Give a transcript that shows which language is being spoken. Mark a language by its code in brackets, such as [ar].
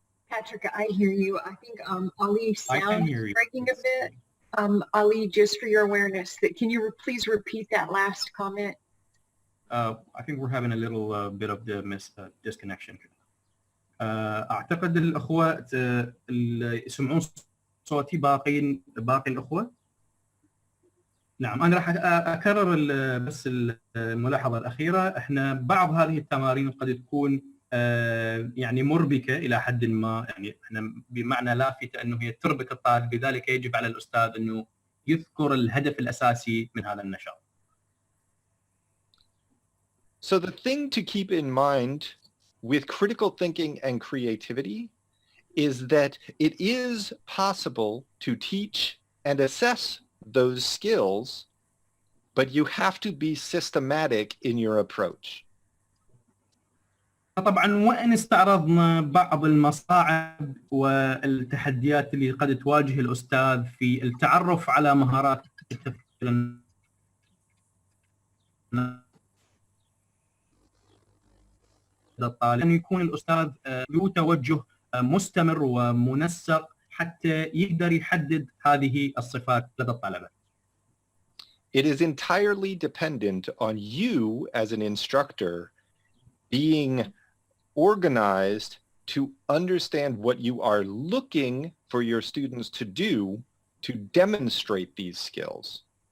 [en] Patrick, I hear you. I think Ali's sound is breaking a bit. Ali, just for your awareness, can you please repeat that last comment? I think we're having a little bit of the disconnection. [ar] أعتقد الأخوة اللي يسمعون صوتي باقي الأخوة. نعم، أنا راح أكرر بس الملاحظة الأخيرة. إحنا بعض هذه التمارين قد تكون يعني مربكة إلى حد ما، يعني إحنا بمعنى لافتة أنه هي تربك الطالب، لذلك يجب على الأستاذ أنه يذكر الهدف الأساسي من هذا النشاط. [en] So the thing to keep in mind with critical thinking and creativity is that it is possible to teach and assess those skills, but you have to be systematic in your approach. [ar] طبعا وإن استعرضنا بعض المصاعب والتحديات اللي قد تواجه الأستاذ في التعرف على مهارات التفكير الطالب، أن يكون الأستاذ له توجه مستمر ومنسق حتى يقدر يحدد هذه الصفات لدى الطلبة. [en] It is entirely dependent on you as an instructor being organized to understand what you are looking for your students to do to demonstrate these skills.